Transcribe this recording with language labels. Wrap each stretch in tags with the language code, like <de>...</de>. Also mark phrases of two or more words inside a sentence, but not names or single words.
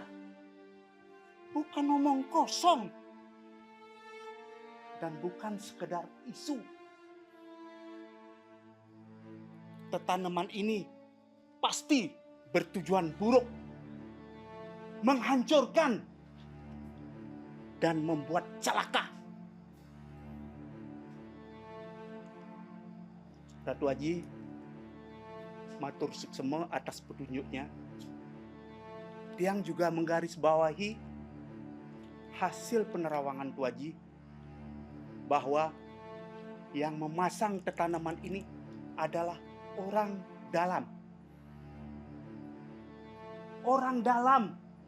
<id>Bukan omong kosong. Dan bukan sekedar isu. Tanaman ini pasti bertujuan buruk. Menghancurkan dan membuat celaka. Ratu Aji,</id> <ban>matur suksema</ban> <id>atas petunjuknya. Tiang juga menggarisbawahi hasil penerawangan Tu Aji bahwa yang memasang tanaman ini adalah orang dalam. Orang dalam.</id>